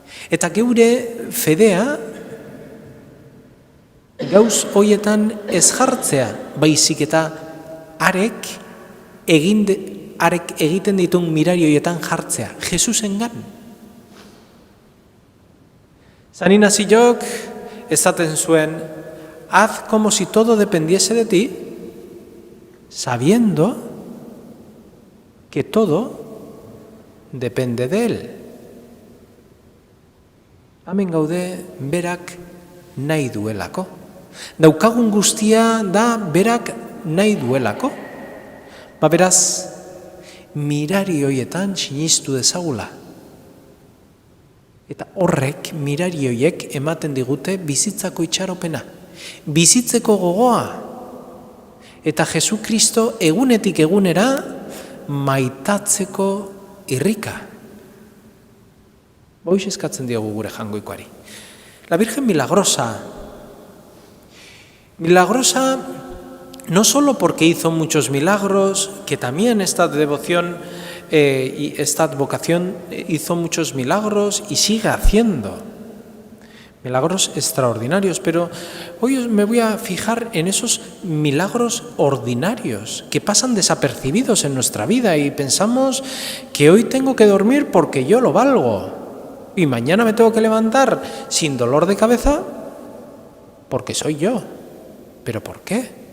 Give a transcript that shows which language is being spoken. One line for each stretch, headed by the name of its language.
Basque: Eta geure fedea gauz horietan ez jartzea, baizik eta arek egiten ditun mirari horietan jartzea, Jesusengan. San Inaziok esaten zuen,
Spanish: haz como si todo dependiese de ti, sabiendo que todo depende de él.
Basque: Hemen gaude berak nahi duelako. Daukagun guztia da berak nahi duelako. Beraz, mirari horietan sinistu dezagula. Eta horrek, mirari horiek ematen digute bizitzako itxaropena. Bizitzeko gogoa. Eta Jesu Kristo egunetik egunera maitatzeko irrika. Boiz eskatzen diogu gure jangoikoari.
Spanish: La Virgen Milagrosa. Milagrosa no solo porque hizo muchos milagros, que también esta devoción y esta vocación hizo muchos milagros y sigue haciendo milagros extraordinarios, pero hoy me voy a fijar en esos milagros ordinarios que pasan desapercibidos en nuestra vida y pensamos que hoy tengo que dormir porque yo lo valgo y mañana me tengo que levantar sin dolor de cabeza porque soy yo. ¿Pero por qué?